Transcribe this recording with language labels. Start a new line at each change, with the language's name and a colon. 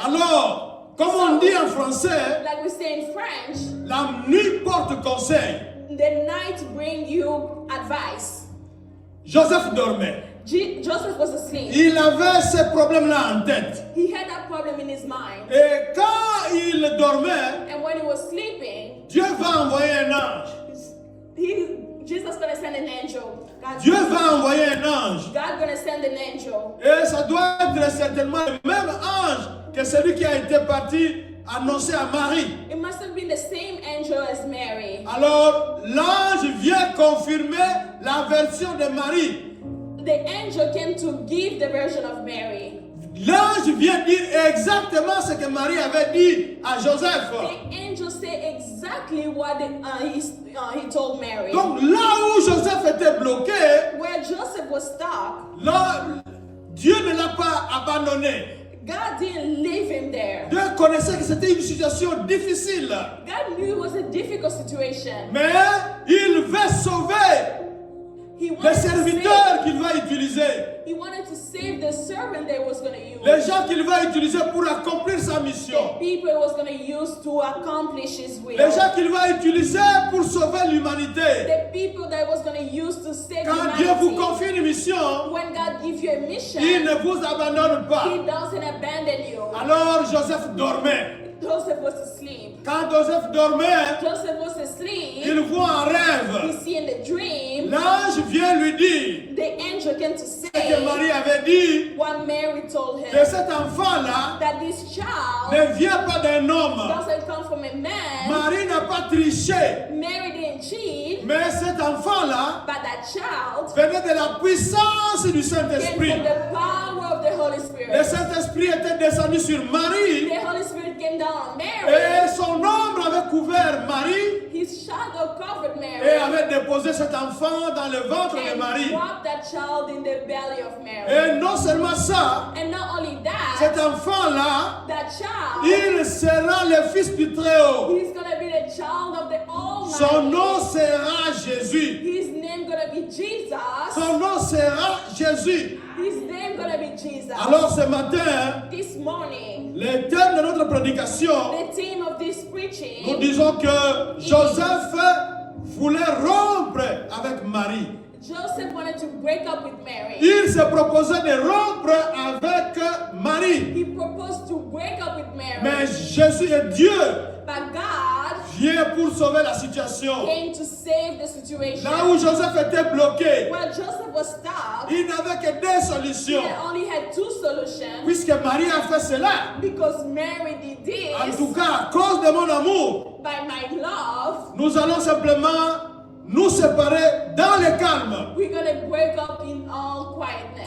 French: Alors, comme on dit en français,
English: Like we say in French,
French: la nuit porte conseil.
English: the night bring you advice.
French: Joseph dormait.
English: Joseph was asleep.
French: Il avait ces problèmes-là en tête.
English: He had that problem in his mind.
French: Et quand il dormait,
English: And when he was sleeping,
French: Dieu va envoyer un ange.
English: Jesus gonna send an angel.
French: Dieu va envoyer un ange.
English: God gonna send an angel.
French: Et ça doit être certainement le même ange que celui qui a été parti annoncer à Marie.
English: It must have been the same angel as Mary.
French: Alors, l'ange vient confirmer la version de Marie.
English: The angel came to give the version of Mary.
French: L'ange vient dire exactement ce que Marie avait dit à Joseph.
English: The angel said exactly what he told Mary.
French: Donc là où Joseph était bloqué,
English: rock.
French: Là, Dieu ne l'a pas abandonné.
English: God didn't leave him there.
French: Dieu connaissait que c'était une situation difficile.
English: God knew it was a difficult situation.
French: Mais il veut sauver
English: He
French: les
English: wanted to
French: serviteurs qu'il va utiliser.
English: He wanted to save the servant that he was going to use.
French: Les gens qu'il va utiliser pour accomplir sa mission.
English: The people he was going to use to accomplish his will.
French: Les gens qu'il va utiliser pour sauver l'humanité.
English: The people that he was going to use to save
French: Quand Dieu vous
English: humanity.
French: confie une mission,
English: When God gives you a mission,
French: il ne vous abandonne
English: He
French: pas.
English: doesn't abandon you.
French: Alors Joseph dormait.
English: Joseph was asleep.
French: Quand Joseph dormait,
English: Joseph was asleep.
French: il voit un
English: He
French: rêve.
English: see in the dream.
French: L'ange vient lui dire
English: The angel came to
French: ce que
English: say
French: Marie avait dit,
English: what Mary told
French: que
English: him.
French: cet enfant-là
English: That this child
French: ne vient pas d'un homme.
English: doesn't come from a man.
French: Marie n'a pas triché,
English: Mary didn't cheat.
French: mais cet enfant-là
English: But that child
French: venait de la puissance du
English: came
French: Saint-Esprit.
English: from the power of the Holy
French: Le
English: Spirit.
French: Saint-Esprit était descendu sur Marie
English: The Holy Spirit came down on Mary.
French: et son ombre avait couvert Marie
English: His shadow covered
French: et
English: Mary.
French: avait déposé cet enfant dans le ventre de
English: And
French: Marie.
English: dropped that child in the belly of Mary.
French: Et non seulement ça,
English: And not only that,
French: cet enfant-là,
English: that child,
French: il sera le fils du Très-Haut.
English: he's gonna be the child of the
French: Son
English: Almighty.
French: nom sera Jésus.
English: His name gonna be Jesus.
French: Son nom sera Jésus.
English: His name gonna be Jesus.
French: Alors ce matin,
English: This morning,
French: le thème de notre prédication,
English: the theme of this
French: nous
English: preaching,
French: disons que Joseph voulait rompre avec Marie.
English: Joseph wanted to break up with Mary.
French: Il se proposait de rompre avec Marie.
English: He proposed to break up with Mary.
French: Mais Jésus est Dieu
English: But God
French: vient pour sauver la situation.
English: came to save the situation.
French: Là où Joseph était bloqué,
English: Where Joseph was stuck,
French: il n'avait que deux
English: he
French: solutions.
English: only had two solutions.
French: Puisque Marie a fait cela,
English: Because Mary did
French: en
English: this,
French: tout cas, à cause de mon amour,
English: by my love,
French: nous allons simplement nous séparer dans le calme.
English: we're gonna break up in all quietness.